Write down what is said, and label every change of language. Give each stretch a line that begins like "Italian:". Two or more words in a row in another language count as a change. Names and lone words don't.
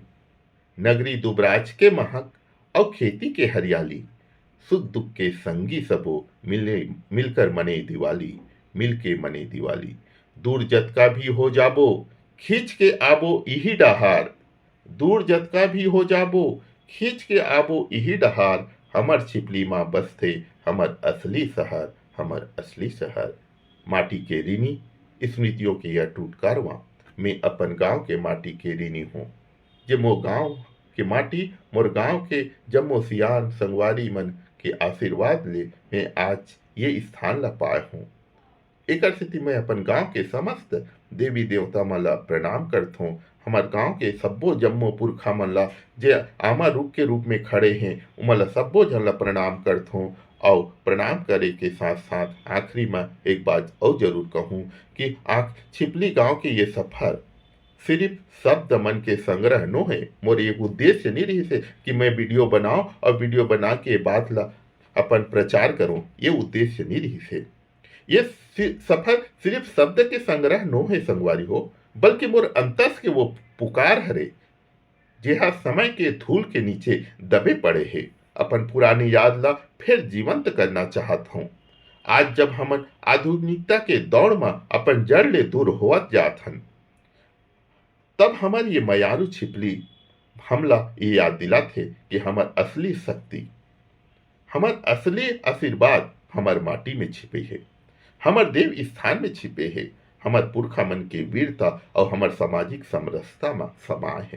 Chhattisgarhi: नगरी दुबराज के महक और खेती के हरियाली, सुख दुख के संगी सबो मिलकर मने दिवाली, मिल के मने दिवाली। दूर जत का भी हो जाबो खींच के आबो यही डहार, दूर जत का भी हो जाबो खींच के आबो यही डहार। हमर छिपली माँ बसथे हमर असली शहर, हमर असली शहर। माटी के ऋणी स्मृतियों के यह टूटकारवा, मैं अपन गांव के माटी के ऋणी हूँ। जे मो गांव के माटी मोर गांव के जम्मो सियान संगवारी मन के आशीर्वाद ले मैं आज ये स्थान ला पाए हूँ। एकर सेती मैं अपन गांव के समस्त देवी देवता मन ला प्रणाम करत हूँ। हमार गांव के सब्बो जम्मो पुरखा मन ला जे आमा रूप के रूप में खड़े हैं उमन ला सब्बो जन ला प्रणाम करत हूँ। और प्रणाम करे के साथ साथ आखिरी में एक बात और जरूर कहूँ कि छिपली गांव के ये सफर सिर्फ शब्द मन के संग्रह नो है। मोर एक उद्देश्य नहीं रही से कि मैं वीडियो बनाऊं और वीडियो बना के बाद ला अपन प्रचार करूं, ये उद्देश्य नहीं रही से। ये सफर सिर्फ शब्द के संग्रह नो है संगवारी हो, बल्कि मोर अंतस के वो पुकार हरे जेहा समय के धूल के नीचे दबे पड़े है। अपन पुरानी याद ला फिर जीवंत करना चाहत हूँ। आज जब हमन आधुनिकता के दौड़ में अपन जड़ ले दूर होवत जात हन, तब हमर ये मयारू छिपली हमला ये याद दिला थे कि हमर असली शक्ति, हमर असली आशीर्वाद हमर माटी में छिपे है, हमर देव स्थान में छिपे है, हमर पुरखा मन के वीरता और हमर सामाजिक समरसता में समाये है।